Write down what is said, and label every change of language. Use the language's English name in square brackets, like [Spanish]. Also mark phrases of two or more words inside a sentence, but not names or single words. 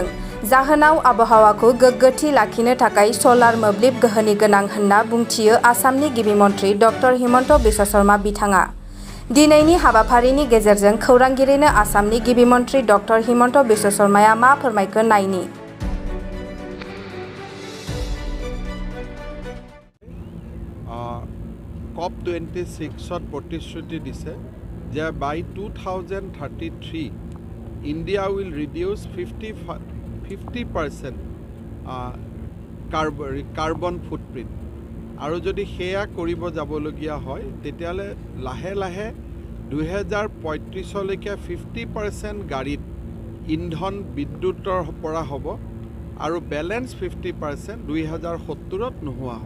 [Bodo] जाहोनाव आबहावाखौ गोग्गोथि लाखिनो थाखाय सलार मोब्लिब गोहोनि गोनां होनना बुंथियो आसामनि गिबि मन्थ्रि डक्टर हिमन्त बिश्व शर्मा बिथाङा। दिनैनि हाबाफारिनि गेजेरजों खौरांगिरिनो आसामनि गिबि मन्थ्रि डक्टर हिमन्त बिश्व शर्माया मा फोरमायखो नायनि। [English] COP26 [Assamese] প্ৰতিশ্ৰুতি দিছে যে [English] by 2033 India will reduce [Assamese] 50% [English] carbon footprint [Assamese] আৰু যদি সেয়া কৰিব যাবলগীয়া হয় তেতিয়ালে লাহে লাহে 2035 লৈকে 50% গাড়ীত ইন্ধন বিদ্যুতৰ পৰা হ'ব আৰু বেলেন্স 50% 2070ত নোহোৱা হ'ব।